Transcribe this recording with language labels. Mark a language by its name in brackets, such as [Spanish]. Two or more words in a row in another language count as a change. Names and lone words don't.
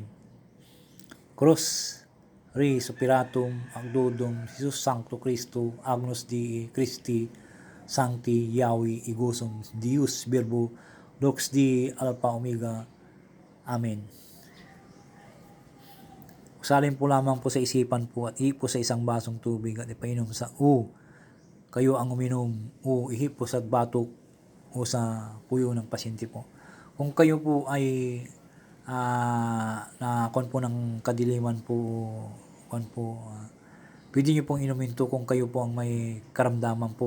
[Latin] Cross Rei Spiratum Acdodum Jesus Sancto Cristo Agnus Dei Christi Sancti Yahweh Gosum Deus Verbo Lux Dei Alpha Omega Amen. [Filipino] Usalin po lamang po sa isipan po at ipo sa isang basong tubig at ipainom sa kayo ang uminom ihip po sa batok o sa puyo ng pasyente po. Kung kayo po ay na kon po ng kadiliman po pwede nyo pong inumin to kung kayo po ang may karamdaman po.